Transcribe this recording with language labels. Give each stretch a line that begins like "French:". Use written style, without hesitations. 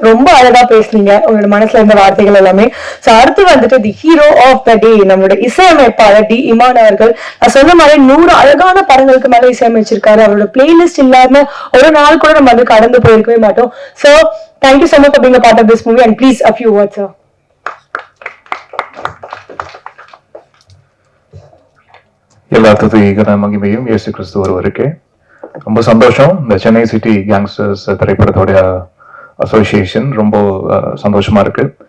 Tamil: ரொம்ப அழகா பேசுனீங்க, உங்களோட மனசுல இருந்த வார்த்தைகள் எல்லாமே. ஸோ அடுத்து வந்துட்டு
English: the hero of the day,
Tamil: நம்மளோட இசையமைப்பாளர் டி இமான் அவர்கள். நான் சொன்ன மாதிரி 100 அழகான படங்களுக்கு மேல இசையமைச்சிருக்காரு. அவரோட பிளேலிஸ்ட் இல்லாம ஒரு நாள் கூட நம்ம வந்து கடந்து போயிருக்கவே மாட்டோம்.
English: So thank you so much for being a part of this movie and please a few words, sir.
Tamil: எல்லாத்துக்கும் ஈகன மகிமையும் இயேசு கிறிஸ்து ஒருவருக்கே. ரொம்ப சந்தோஷம். இந்த சென்னை சிட்டி கேங்ஸ்டர்ஸ் திரைப்படத்தோடைய அசோசியேஷன் ரொம்ப சந்தோஷமா இருக்கு.